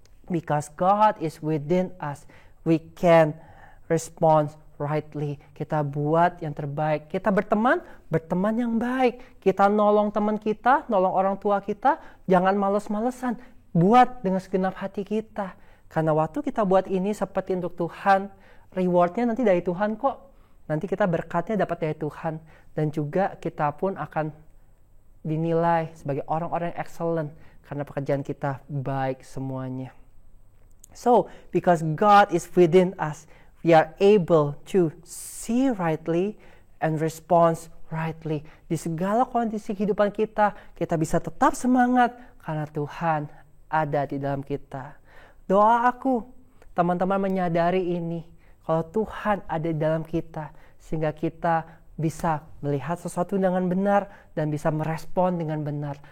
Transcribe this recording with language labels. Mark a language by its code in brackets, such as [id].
[en] Because God is within us, we can respond rightly. [id] Kita buat yang terbaik. Kita berteman yang baik. Kita nolong teman kita, nolong orang tua kita, jangan males-malesan. Buat dengan segenap hati kita. Karena waktu kita buat ini seperti untuk Tuhan, rewardnya nanti dari Tuhan kok. Nanti kita berkatnya dapat dari Tuhan. Dan juga kita pun akan dinilai sebagai orang-orang yang excellent. Karena pekerjaan kita baik semuanya. [en] So, because God is within us, we are able to see rightly and respond rightly. [id] Di segala kondisi kehidupan kita, kita bisa tetap semangat karena Tuhan ada di dalam kita. Doa aku, teman-teman menyadari ini, kalau Tuhan ada di dalam kita, sehingga kita bisa melihat sesuatu dengan benar dan bisa merespon dengan benar.